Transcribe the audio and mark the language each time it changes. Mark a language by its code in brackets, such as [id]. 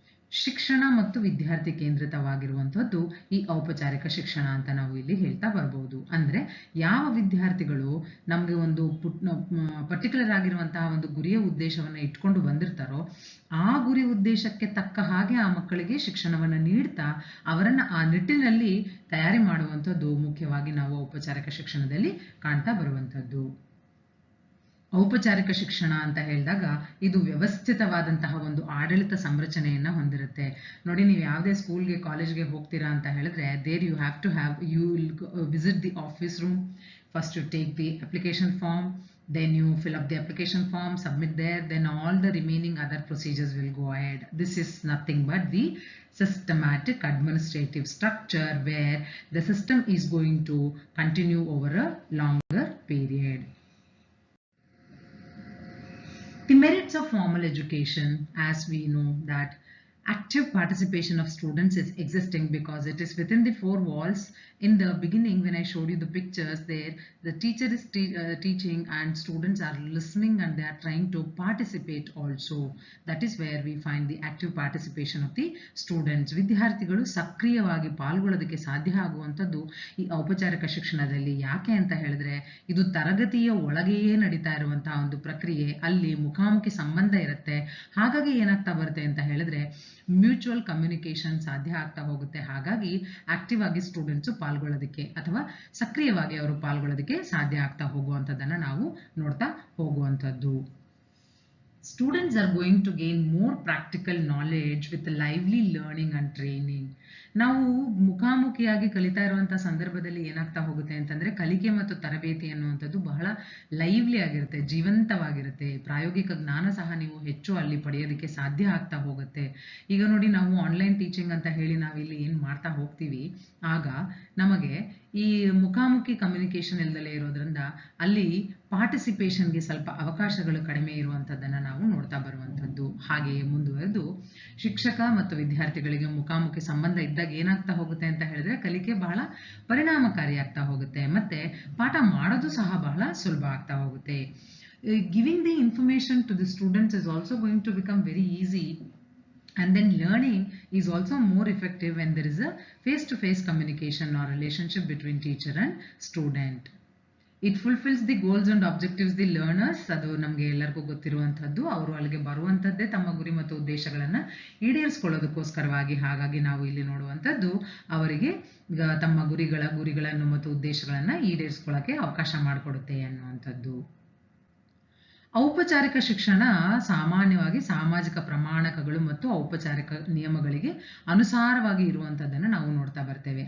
[kn] ಶಿಕ್ಷಣ ಮತ್ತು ವಿದ್ಯಾರ್ಥಿ ಕೇಂದ್ರಿತವಾಗಿರುವಂಥದ್ದು ಈ ಔಪಚಾರಿಕ ಶಿಕ್ಷಣ ಅಂತ ನಾವು ಇಲ್ಲಿ ಹೇಳ್ತಾ ಬರ್ಬೋದು. ಅಂದ್ರೆ ಯಾವ ವಿದ್ಯಾರ್ಥಿಗಳು ನಮಗೆ ಒಂದು ಪರ್ಟಿಕ್ಯುಲರ್ ಆಗಿರುವಂತಹ ಒಂದು ಗುರಿಯ ಉದ್ದೇಶವನ್ನ ಇಟ್ಕೊಂಡು ಬಂದಿರ್ತಾರೋ ಆ ಗುರಿ ಉದ್ದೇಶಕ್ಕೆ ತಕ್ಕ ಹಾಗೆ ಆ ಮಕ್ಕಳಿಗೆ ಶಿಕ್ಷಣವನ್ನ ನೀಡ್ತಾ ಅವರನ್ನ ಆ ನಿಟ್ಟಿನಲ್ಲಿ ತಯಾರಿ ಮಾಡುವಂಥದ್ದು ಮುಖ್ಯವಾಗಿ ನಾವು ಔಪಚಾರಿಕ ಶಿಕ್ಷಣದಲ್ಲಿ ಕಾಣ್ತಾ ಬರುವಂಥದ್ದು. ಔಪಚಾರಿಕ ಶಿಕ್ಷಣ ಅಂತ ಹೇಳಿದಾಗ ಇದು ವ್ಯವಸ್ಥಿತವಾದಂತಹ ಒಂದು ಆಡಳಿತ ಸಂರಚನೆಯನ್ನ ಹೊಂದಿರುತ್ತೆ. ನೋಡಿ, ನೀವು ಯಾವುದೇ ಸ್ಕೂಲ್ಗೆ ಕಾಲೇಜ್ಗೆ ಹೋಗ್ತೀರಾ ಅಂತ ಹೇಳಿದ್ರೆ [en] There you will visit the office room. First you take the application form, then you fill up the application form, submit there, then all the remaining other procedures will go ahead. This is nothing but the systematic administrative structure where the system is going to continue over a longer period. The merits of formal education, as we know that active participation of students is existing because it is within the 4 walls. In the beginning, when I showed you the pictures there, the teacher is teaching and students are listening and they are trying to participate also. That is where we find the active participation of the students. [kn] ವಿದ್ಯಾರ್ಥಿಗಳು ಸಕ್ರಿಯವಾಗಿ ಪಾಲ್ಗೊಳ್ಳೋದಕ್ಕೆ ಸಾಧ್ಯ ಆಗುವಂಥದ್ದು ಈ ಔಪಚಾರಿಕ ಶಿಕ್ಷಣದಲ್ಲಿ. ಯಾಕೆ ಅಂತ ಹೇಳಿದ್ರೆ ಇದು ತರಗತಿಯ ಒಳಗೆಯೇ ನಡೀತಾ ಇರುವಂತಹ ಒಂದು ಪ್ರಕ್ರಿಯೆ. ಅಲ್ಲಿ ಮುಖಾಮುಖಿ ಸಂಬಂಧ ಇರುತ್ತೆ. ಹಾಗಾಗಿ ಏನಾಗ್ತಾ ಬರುತ್ತೆ ಅಂತ ಹೇಳಿದ್ರೆ ಮ್ಯೂಚುವಲ್ ಕಮ್ಯುನಿಕೇಶನ್ ಸಾಧ್ಯ ಆಗ್ತಾ ಹೋಗುತ್ತೆ. ಹಾಗಾಗಿ ಆಕ್ಟಿವ್ ಆಗಿ ಸ್ಟೂಡೆಂಟ್ಸ್ ಪಾಲ್ಗೊಳ್ಳೋದಕ್ಕೆ ಅಥವಾ ಸಕ್ರಿಯವಾಗಿ ಅವರು ಪಾಲ್ಗೊಳ್ಳೋದಕ್ಕೆ ಸಾಧ್ಯ ಆಗ್ತಾ ಹೋಗುವಂಥದ್ದನ್ನ ನಾವು ನೋಡ್ತಾ ಹೋಗುವಂಥದ್ದು. [en] Students are going to gain more practical knowledge with lively learning and training. [kn] ನಾವು ಮುಖಾಮುಖಿಯಾಗಿ ಕಲಿತಾ ಇರುವಂತಹ ಸಂದರ್ಭದಲ್ಲಿ ಏನಾಗ್ತಾ ಹೋಗುತ್ತೆ ಅಂತಂದ್ರೆ ಕಲಿಕೆ ಮತ್ತು ತರಬೇತಿ ಅನ್ನುವಂಥದ್ದು ಬಹಳ ಲೈವ್ಲಿ ಆಗಿರುತ್ತೆ, ಜೀವಂತವಾಗಿರುತ್ತೆ. ಪ್ರಾಯೋಗಿಕ ಜ್ಞಾನ ಸಹ ನೀವು ಹೆಚ್ಚು ಅಲ್ಲಿ ಪಡೆಯೋದಕ್ಕೆ ಸಾಧ್ಯ ಆಗ್ತಾ ಹೋಗುತ್ತೆ. ಈಗ ನೋಡಿ, ನಾವು ಆನ್ಲೈನ್ ಟೀಚಿಂಗ್ ಅಂತ ಹೇಳಿ ನಾವಿಲ್ಲಿ ಏನು ಮಾಡ್ತಾ ಹೋಗ್ತೀವಿ, ಆಗ ನಮಗೆ ಈ ಮುಖಾಮುಖಿ ಕಮ್ಯುನಿಕೇಶನ್ ಇಲ್ದಲೇ ಇರೋದ್ರಿಂದ ಅಲ್ಲಿ ಪಾರ್ಟಿಸಿಪೇಷನ್ಗೆ ಸ್ವಲ್ಪ ಅವಕಾಶಗಳು ಕಡಿಮೆ ಇರುವಂಥದ್ದನ್ನು ನಾವು ನೋಡ್ತಾ ಬರುವಂಥದ್ದು. ಹಾಗೆಯೇ ಮುಂದುವರೆದು ಶಿಕ್ಷಕ ಮತ್ತು ವಿದ್ಯಾರ್ಥಿಗಳಿಗೆ ಮುಖಾಮುಖಿ ಸಂಬಂಧ ಇದ್ದಾಗ ಏನಾಗ್ತಾ ಹೋಗುತ್ತೆ ಅಂತ ಹೇಳಿದ್ರೆ ಕಲಿಕೆ ಬಹಳ ಪರಿಣಾಮಕಾರಿ ಆಗ್ತಾ ಹೋಗುತ್ತೆ, ಮತ್ತೆ ಪಾಠ ಮಾಡೋದು ಸಹ ಬಹಳ ಸುಲಭ ಆಗ್ತಾ ಹೋಗುತ್ತೆ. [en] Giving the information to the students is also going to become very easy, and then learning is also more effective when there is a face-to-face communication or relationship between teacher and student. It fulfills the goals and objectives the learners. [kn] ಅದು ನಮಗೆ ಎಲ್ಲರಿಗೂ ಗೊತ್ತಿರುವಂಥದ್ದು. ಅವರು ಅಲ್ಲಿಗೆ ಬರುವಂಥದ್ದೇ ತಮ್ಮ ಗುರಿ ಮತ್ತು ಉದ್ದೇಶಗಳನ್ನು ಈಡೇರಿಸಿಕೊಳ್ಳೋದಕ್ಕೋಸ್ಕರವಾಗಿ. ಹಾಗಾಗಿ ನಾವು ಇಲ್ಲಿ ನೋಡುವಂಥದ್ದು ಅವರಿಗೆ ತಮ್ಮ ಗುರಿಗಳನ್ನು ಮತ್ತು ಉದ್ದೇಶಗಳನ್ನು ಈಡೇರಿಸ್ಕೊಳ್ಳೋಕ್ಕೆ ಅವಕಾಶ ಮಾಡಿಕೊಡುತ್ತೆ ಅನ್ನುವಂಥದ್ದು. ಔಪಚಾರಿಕ ಶಿಕ್ಷಣ ಸಾಮಾನ್ಯವಾಗಿ ಸಾಮಾಜಿಕ ಪ್ರಮಾಣಕಗಳು ಮತ್ತು ಔಪಚಾರಿಕ ನಿಯಮಗಳಿಗೆ ಅನುಸಾರವಾಗಿ ಇರುವಂಥದ್ದನ್ನು ನಾವು ನೋಡ್ತಾ ಬರ್ತೇವೆ.